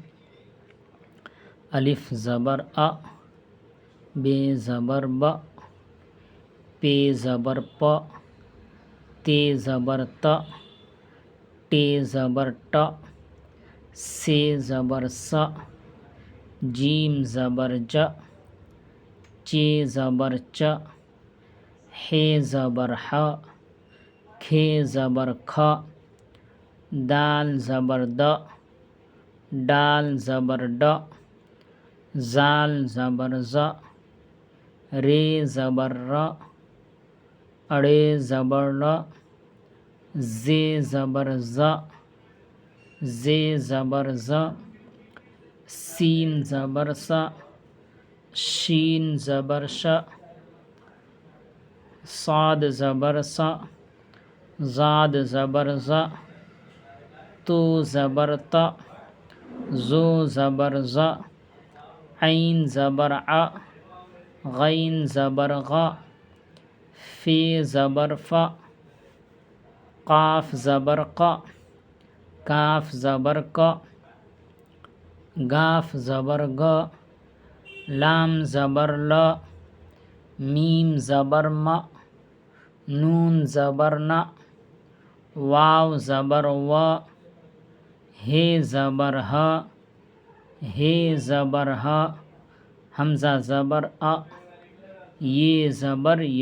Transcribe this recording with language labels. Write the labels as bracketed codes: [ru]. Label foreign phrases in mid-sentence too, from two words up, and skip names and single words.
[ur] الف زبر ا، بے زبر ب، پے زبر پ، تے زبر ت، ٹے زبر ٹ، سے زبر س، جیم زبر ج، چے زبر چ، ہے زبر ح، کھے زبر کھ، دال زبر د، ڈال زبر ڈ، زال زبر ز، رے زبر ر، اڑے زبر ر، زے زبر ز، زے زبر ز، سین زبر س، شین زبر ش، صاد زبر س، زاد زبر ز، تو زبر ت، زو زبر ز، عین زبر ع، غین زبر غ، فے زبر ف، قاف زبر ق، کاف زبر ک، گاف زبر گ، لام زبر ل، میم زبر م، نون زبر ن، واو زبر و، ہے زبر ہ، ہے زبر ہ، حمزہ زبر ا، یہ زبر ی۔